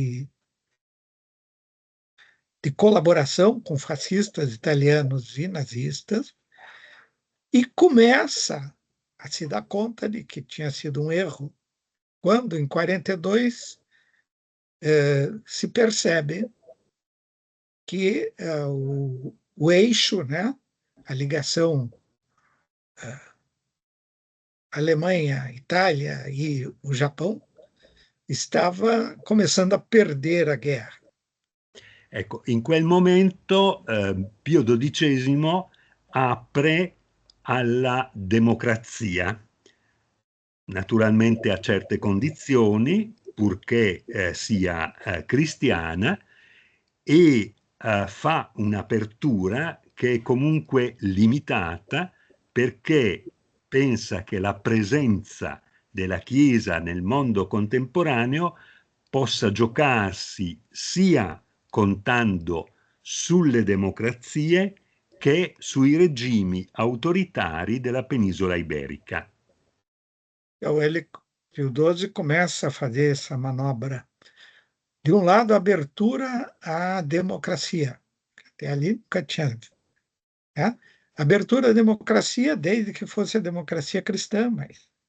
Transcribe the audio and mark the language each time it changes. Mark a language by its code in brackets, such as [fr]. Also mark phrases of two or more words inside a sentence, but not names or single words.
[pt] de colaboração com fascistas italianos e nazistas e começa a se dar conta de que tinha sido um erro quando, em 42, se percebe que o eixo, né, a ligação Alemanha, Itália e o Japão estava começando a perder a guerra. [it] Ecco, in quel momento Pio XII apre alla democrazia, naturalmente a certe condizioni, purché sia cristiana, e fa un'apertura che è comunque limitata perché pensa che la presenza della Chiesa nel mondo contemporaneo possa giocarsi sia contando sulle democrazie che sui regimi autoritari della penisola iberica. [pt] Então, Pio XII começa a fazer essa manobra. De um lado, a abertura à democracia. Até ali nunca tinha. Né? Abertura à democracia, desde que fosse a democracia cristã, mas.